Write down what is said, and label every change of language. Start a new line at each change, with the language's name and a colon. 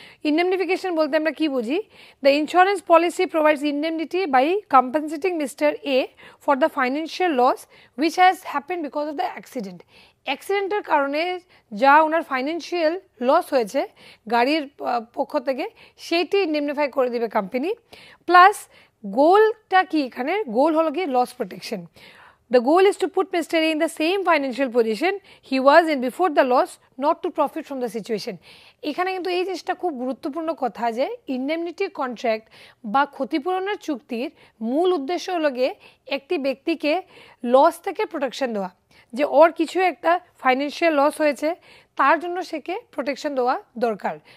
Bangla: ইনডেমনিফিকেশন বলতে আমরা কি বুঝি,
English: The insurance policy provides indemnity by compensating mister A for the financial loss which has happen because of the accident.
Bangla: অ্যাক্সিডেন্টের কারণে যা ওনার ফাইন্যান্সিয়াল লস হয়েছে গাড়ির পক্ষ থেকে সেইটি ইনডেমনিফাই করে দেবে কোম্পানি। প্লাস গোলটা কি, এখানে গোল হলো কি loss protection.
English: The goal is to put Mr. A in the same financial position he was in before the loss, not to profit from the situation.
Bangla: এখানে কিন্তু এই জিনিসটা খুব গুরুত্বপূর্ণ কথা যে ইনডেমনিটি কন্ট্রাক্ট বা ক্ষতিপূরণের চুক্তির মূল উদ্দেশ্য হলো গিয়ে একটি ব্যক্তিকে লস থেকে প্রোটেকশন দেওয়া, যে ওর কিছু একটা ফাইন্যান্সিয়াল লস হয়েছে তার জন্য সেকে প্রোটেকশন দেওয়া দরকার।